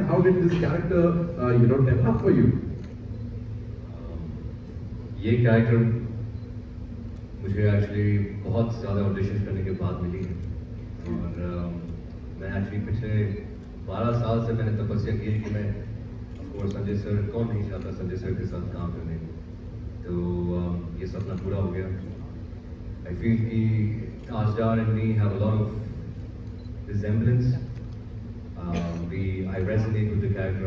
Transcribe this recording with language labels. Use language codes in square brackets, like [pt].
[en] How did this character develop for you? [hi] ये character मुझे actually बहुत ज़्यादा ऑडिशन करने के बाद मिली है, और मैं एक्चुअली पिछले 12 साल से मैंने तपस्या की है कि मैं ऑफकोर्स संजय सर, कौन नहीं चाहता संजय सर के साथ काम करने को, तो ये सपना पूरा हो गया. [en] I feel कि Tajdar and me have a lot of resemblance. I resonate with the character.